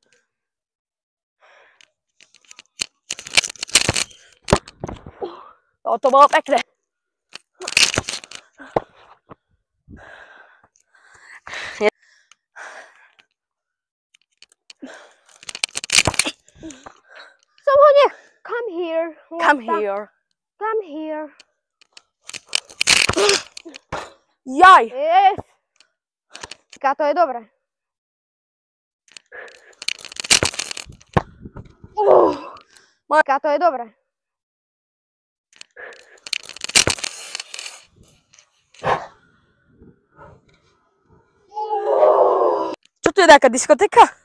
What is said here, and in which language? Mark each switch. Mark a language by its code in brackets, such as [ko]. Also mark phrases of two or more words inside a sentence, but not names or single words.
[sk] To bolo pekné. Som ho nech... [en] Come here. Come here. Come here. [sk] Jaj. Yes. To je dobré. To je dobré. Čo tu je taká diskotéka?